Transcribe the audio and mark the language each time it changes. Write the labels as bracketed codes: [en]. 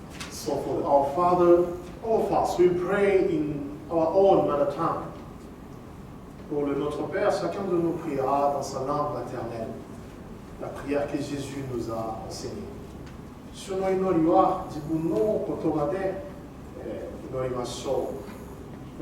[en] So for our Father, all of us, we pray in our own mother tongue. [fr] Pour le Notre Père, chacun de nous priera dans sa langue maternelle, la prière que Jésus nous a enseignée. [ja] 主の祈りは自分の言葉で祈りましょう。